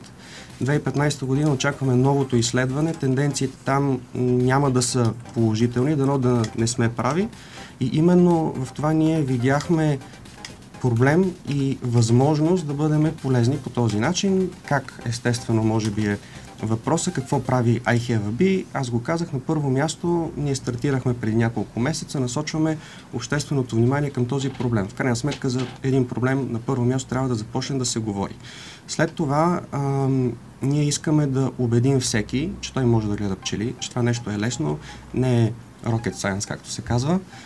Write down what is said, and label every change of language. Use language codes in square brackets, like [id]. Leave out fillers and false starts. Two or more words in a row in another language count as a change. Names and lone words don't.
[bg] 2015 година очакваме новото изследване, тенденциите там няма да са положителни, дано да не сме прави. И именно в това ние видяхме проблем и възможност да бъдем полезни по този начин. Как естествено може би е въпросът какво прави I have a bee. Аз го казах на първо място, ние стартирахме преди няколко месеца, насочваме общественото внимание към този проблем. В крайна сметка за един проблем на първо място трябва да започне да се говори. След това ние искаме да убедим всеки, че той може да гледа пчели, че това нещо е лесно, не е [en] rocket science, [bg] както се казва.